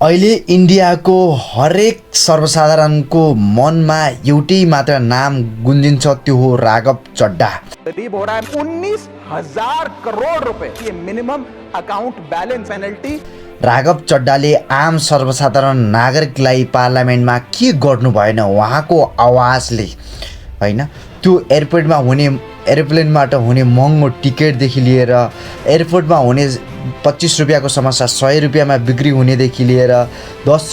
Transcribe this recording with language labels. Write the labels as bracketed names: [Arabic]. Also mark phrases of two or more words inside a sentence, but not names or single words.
[Nepali] अहिले इन्डियाको हरेक सर्वसाधारणको मनमा एउटै मात्र नाम गुन्जिन्छ, त्यो हो राघव चड्डा। [Hindi] करीब हो रहा है 19,000 करोड़ रुपए ये [English] minimum account balance penalty. [Nepali] राघव चड्डाले आम सर्वसाधारण नागरिकलाई पार्लियामेन्टमा के गर्नु भएन उहाँको आवाजले, हैन? त्यो एरोप्लेनबाट हुने महँगो टिकटदेखि लिएर एयरपोर्टमा हुने 25 रुपियाँको समस्या 100 रुपियाँमा बिक्री हुनेदेखि लिएर 10